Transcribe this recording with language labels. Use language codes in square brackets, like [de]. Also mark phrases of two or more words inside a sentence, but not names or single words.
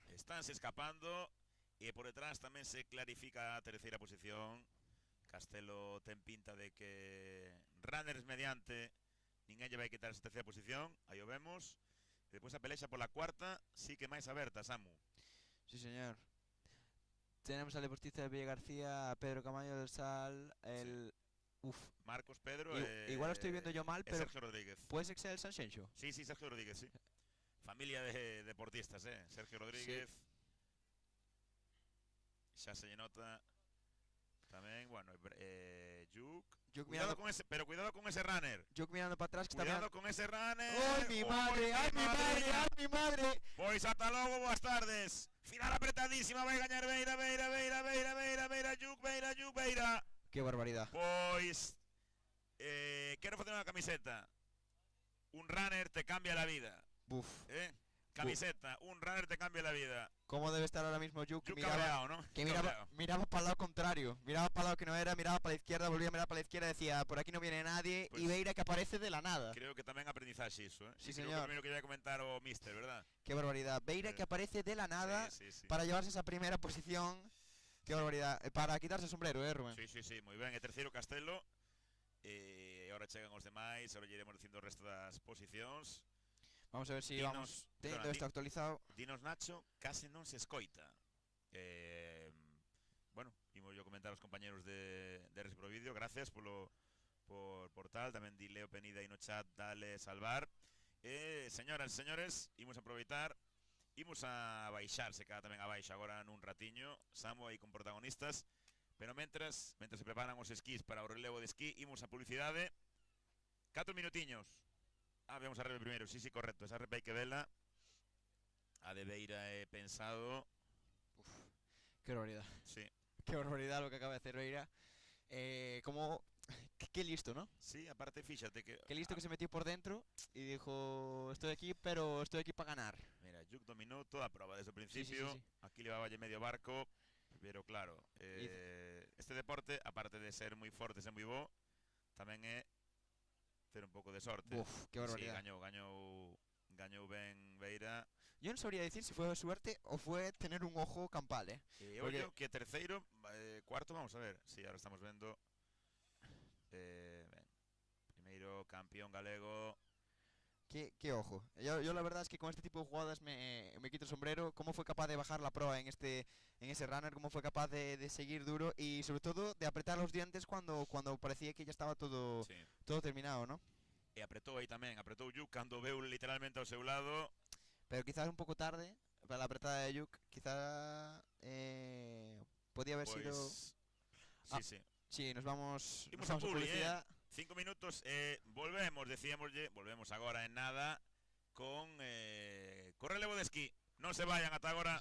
[gl] Estánse escapando e por detrás tamén se clarifica a terceira posición. Castelo ten pinta de que runners mediante ninguén lle vai quitar esa terceira posición, aí o vemos. E depois a pelexa pola cuarta sí que máis aberta, Samu. [es] Sí, señor. Tenemos al deportista de Villa García, a Pedro Camaño del Sal, el... Uf. Marcos, Pedro Igual lo estoy viendo yo mal, pero Sergio Rodríguez. ¿puede ser que sea el Sanxenxo? Sí, Sergio Rodríguez, sí. Familia de deportistas, Sergio Rodríguez. [gl] Xa se lle nota tamén, bueno, Yuk. [es] Cuidado con ese, pero cuidado con ese runner. [gl] Yuk mirando para atrás que está [es] Cuidado con ese runner. ¡Ay, mi madre! ¡Ay, mi madre! ¡Ay, mi madre! [gl] Pois ata logo, boas tardes. Final apretadísima, vai gañar Beira, Yuk, Beira. [es] ¡Qué barbaridad! [gl] Pois quero facer unha camiseta. [es] Un runner te cambia la vida. Buf. Camiseta, un runner te cambia la vida. ¿Cómo debe estar ahora mismo Yuk? Yuk cabreado, ¿no? Que miraba para el lado contrario. Miraba para el lado que no era, miraba para la izquierda, volvía a mirar para la izquierda, decía, por aquí no viene nadie, Pues y Beira que aparece de la nada. [gl] Creo que tamén aprendizaxe iso, [es] Sí, [gl] creo [es] señor. [gl] que primeiro que iba a comentar o Mister, [es] ¿verdad? Qué barbaridad. Beira que aparece de la nada Sí. para llevarse esa primera posición. Qué barbaridad. Para quitarse el sombrero, Rubén. [gl] Sí, moi ben. E terceiro Castelo. E agora chegan os demais, agora iremos dicindo o resto das posicións. [es] Vamos a ver si vamos teniendo perdona, esto actualizado. [gl] Dinos Nacho, case non se escoita. Bueno, imos yo comentar aos compañeros de Res Pro Vídeo. [es] Gracias por tal. [gl] Tamén di Leo Penida aí no chat, dale salvar. Señoras e señores, imos aproveitar. Imos a baixarse, cada tamén a baixa agora nun ratiño. Samu aí con protagonistas. Pero mentras se preparan os esquís para o relevo de esquí, imos a publicidade. 4 minutiños. Vemos a rebe primeiro, sí, correcto. Esa rebe hai que vela. A de Beira he pensado. [es] Uf, qué barbaridad. Sí. Qué barbaridad lo que acaba de hacer Beira. Como... Qué listo, ¿no? [gl] Sí, aparte fíxate que... [es] Qué listo que se metió por dentro y dijo, estoy aquí, pero estoy aquí para ganar. Mira, [gl] Yuk dominó toda a prova desde o principio. Sí. Aquí levaba medio barco. Pero claro, este deporte, aparte de ser moi forte, ser moi bo, tamén é ter un pouco de sorte. [es] Uf, qué barbaridad. [gl] Sí, gañou ben Beira. [es] Yo no sabría decir si fue suerte o fue tener un ojo campal, Porque... [gl] Ollo que terceiro, cuarto, vamos a ver. Sí, ahora estamos vendo. Primeiro campeón galego. [es] Qué ojo. Yo la verdad es que con este tipo de jugadas me quito el sombrero. Cómo fue capaz de bajar la proa en ese runner, cómo fue capaz de seguir duro y sobre todo de apretar los dientes cuando parecía que ya estaba todo terminado, ¿no? [gl] E apretou aí tamén, apretou Yuk cando veu literalmente ao seu lado. [es] Pero quizás un poco tarde para la apretada de Yuk, quizá podía haber sido... Sí. Sí, nos vamos a publicidad. [gl] 5 minutos, volvemos agora en nada con relevo de esquí. Non se vayan ata agora.